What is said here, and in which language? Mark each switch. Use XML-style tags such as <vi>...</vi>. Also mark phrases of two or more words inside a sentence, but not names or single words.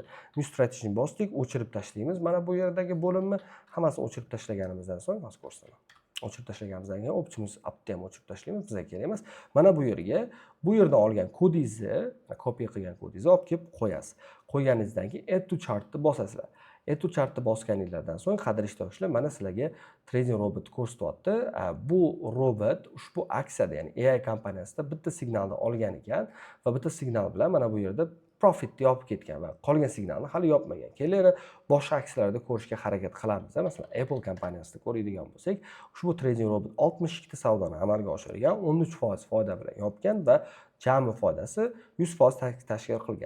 <en>New strategy</en> <uz>ni bosdik, o'chirib tashlaymiz. Mana bu yerdagi bo'limni hammasini o'chirib tashlaganimizdan so'ng hozir ko'rsataman. O'chirib tashlaganimizdan keyin Optimus appni ham o'chirib tashlaymiz, bizga kerak emas. Mana bu yerdan olgan kodingizni, copy qilgan kodingizni olib kelib qo'yasiz. Qo'yganingizdan keyin</uz> <en>add to chartni</en> <uz>bosasizlar.</uz> <en>Add to chartni</en> <uz>bosganingizdan so'ng qadrli ishtirokchilar, mana sizlarga</uz> <en>trading robot</en> <uz>ko'rsatyapti. Bu robot ushbu aksiyada, ya'ni AI kompaniyasida bitta signalni olgan ekan va bitta signal bilan mana bu yerda profitni yopib ketgan va qolgan signalni hali yopmagan. Kelinglar boshqa aksiyalarda ko'rishga harakat qilamiz. Masalan, Apple kompaniyasida ko'radigan bo'lsak, ushbu</uz> <en>trading robot</en> <uz>62 ta savdoni amalga oshirgan, 13% foyda bilan yopgan va jami foydasi 100% tashkil qilgan.</uz>